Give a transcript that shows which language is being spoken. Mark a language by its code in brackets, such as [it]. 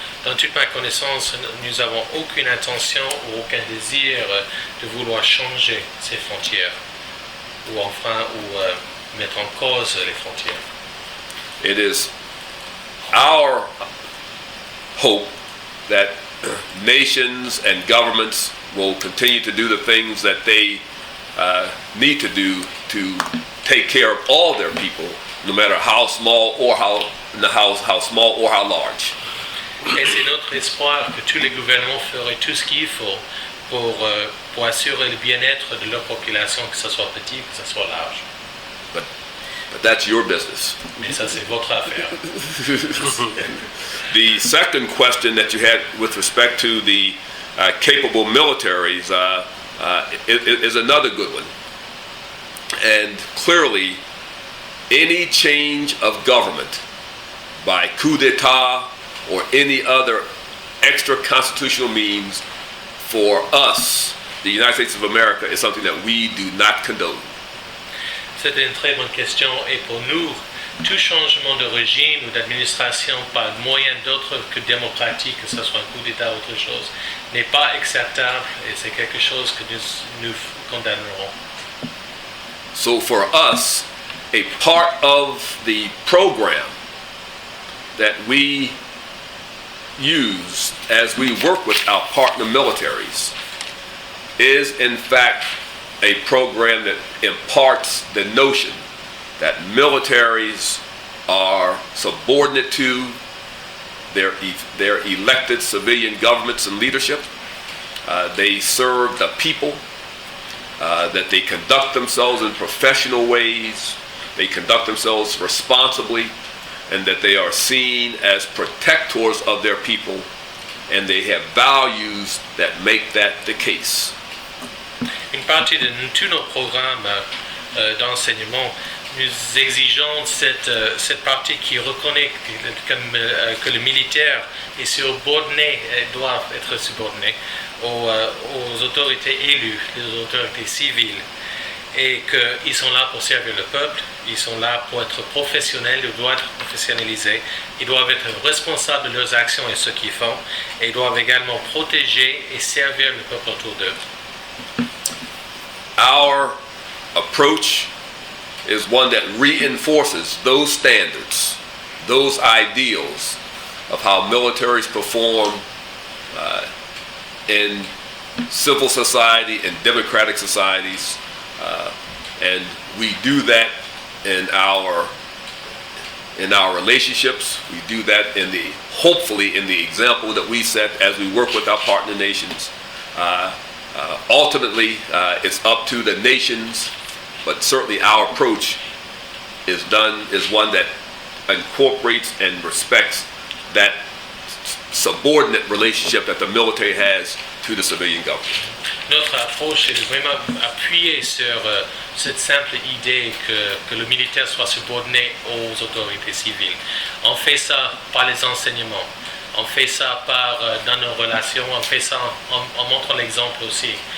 [fr] Dans toute ma connaissance, nous n'avons aucune intention ou aucun désir de vouloir changer ces frontières ou mettre en cause les frontières. [en] It is our hope that nations and governments will continue to do the things that they need to do to take care of all their people, no matter how small or how small or how large. [fr] Et c'est notre espoir que tous les gouvernements feraient tout ce qu'il faut pour assurer le bien-être de leur population, que ce soit petit, que ce soit large. [en] But that's your business. [fr] Mais ça, c'est votre affaire. [en] The second question that you had with respect to the capable militaries is another good one. And clearly, any change of government by coup d'etat or any other extra constitutional means for us, the United States of America, is something that we do not condone. [fr] C'était une très bonne question et pour nous, tout changement de régime ou d'administration par moyen d'autre que démocratique, que ce soit un coup d'État ou autre chose, n'est pas acceptable et c'est quelque chose que nous condamnerons. [en] So for us, a part of the program that we use as we work with our partner militaries is in fact a program that imparts the notion that militaries are subordinate to their elected civilian governments and leadership. They serve the people, that they conduct themselves in professional ways, they conduct themselves responsibly, and that they are seen as protectors of their people, and they have values that make that the case. [fr] Une partie de tous nos programmes d'enseignement, nous exigeons cette partie qui reconnaît que le militaire est subordonné, doit être subordonné aux autorités élues, les autorités civiles, et qu'ils sont là pour servir le peuple, ils sont là pour être professionnels, ils doivent être professionnalisés, ils doivent être responsables de leurs actions et ce qu'ils font, et ils doivent également protéger et servir le peuple autour d'eux. [en] Our approach is one that reinforces those standards, those ideals of how militaries perform in civil society and democratic societies, and we do that in our relationships. We do that hopefully in the example that we set as we work with our partner nations. Ultimately, it's up to the nations, but certainly our approach is one that incorporates and respects that subordinate relationship that the military has to the civilian government. [fr] Notre approche est de vraiment appuyer sur cette simple idée que le militaire soit subordonné aux autorités civiles. On fait ça par les enseignements, on fait ça dans nos relations, on fait ça en montrant l'exemple aussi.